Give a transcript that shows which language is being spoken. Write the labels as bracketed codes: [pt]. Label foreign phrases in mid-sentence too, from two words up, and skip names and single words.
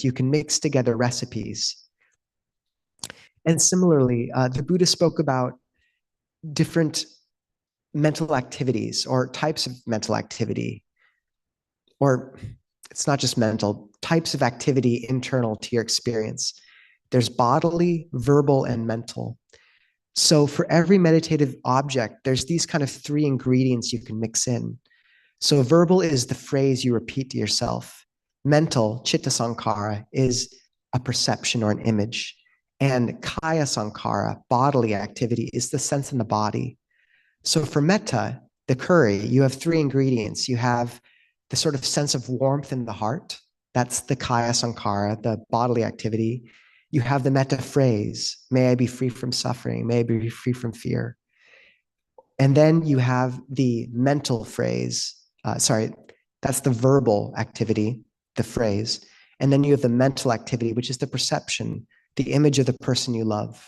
[en] You can mix together recipes. And similarly, the Buddha spoke about different mental activities or types of mental activity, or it's not just mental, types of activity internal to your experience. There's bodily, verbal, and mental. So for every meditative object, there's these kind of three ingredients you can mix in. So verbal is the phrase you repeat to yourself. Mental, [pi] chitta sankhara, [en] is a perception or an image. [pi] And kaya sankhara, [en] bodily activity, is the sense in the body. So for metta, the curry, you have three ingredients. You have the sort of sense of warmth in the heart. That's the [pi] kaya sankhara, [en] the bodily activity. You have the metta phrase, may I be free from suffering, may I be free from fear. And then you have the mental phrase, that's the verbal activity, the phrase. And then you have the mental activity, which is the perception, the image of the person you love.